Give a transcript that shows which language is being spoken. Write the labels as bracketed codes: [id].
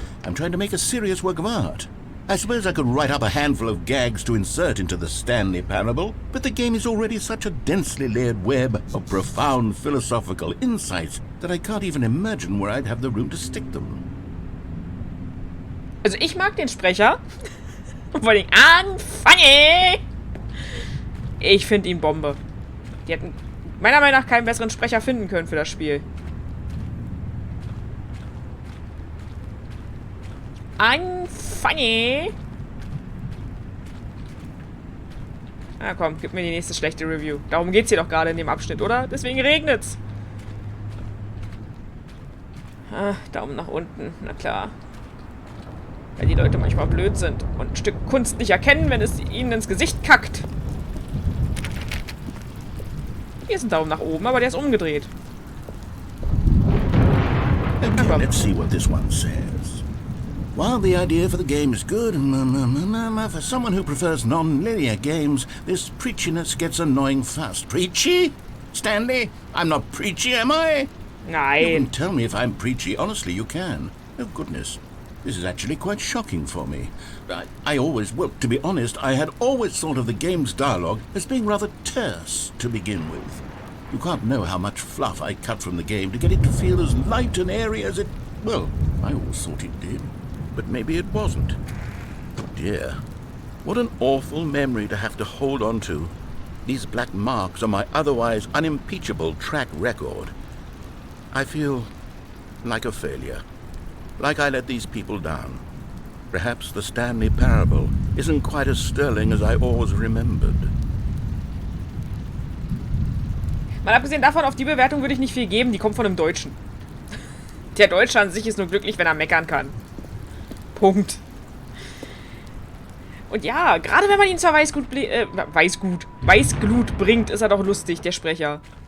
[en] I'm trying to make a serious work of art. I suppose I could write up a handful of gags to insert into the Stanley Parable, but the game is already such a densely layered web of profound philosophical insights that I can't even imagine where I'd have the room to stick them. [de] Also ich mag den Sprecher. Vor allem unfunny. Ich finde ihn Bombe. Die hätten meiner Meinung nach keinen besseren Sprecher finden können für das Spiel. [en] Unfunny. [de] Na komm, gib mir die nächste schlechte Review. Darum geht's hier doch gerade in dem Abschnitt, oder? Deswegen regnet's. Ah, Daumen nach unten, na klar. Weil die Leute manchmal blöd sind und ein Stück Kunst nicht erkennen, wenn es ihnen ins Gesicht kackt. Hier ist ein Daumen nach oben, aber der ist umgedreht. [en] Okay, let's see what this one says. While the idea for the game is good, for someone who prefers non-linear games, this preachiness gets annoying fast. Preachy? Stanley? I'm not preachy, am I? [de] Nein. [en] You can tell me if I'm preachy. Honestly, you can. Oh, goodness. This is actually quite shocking for me. Well, to be honest, I had always thought of the game's dialogue as being rather terse to begin with. You can't know how much fluff I cut from the game to get it to feel as light and airy as it... Well, I always thought it did. But maybe it wasn't. Oh dear. What an awful memory to have to hold on to. These black marks on my otherwise unimpeachable track record. I feel like a failure. Like I let these people down. Perhaps the Stanley Parable isn't quite as sterling as I always remembered. [de] Mal abgesehen davon, auf die Bewertung würde ich nicht viel geben, die kommt von einem Deutschen. Der Deutsche an sich ist nur glücklich, wenn er meckern kann. Punkt. Und ja, gerade wenn man ihn zur Weißglut bringt, ist er doch lustig, der Sprecher.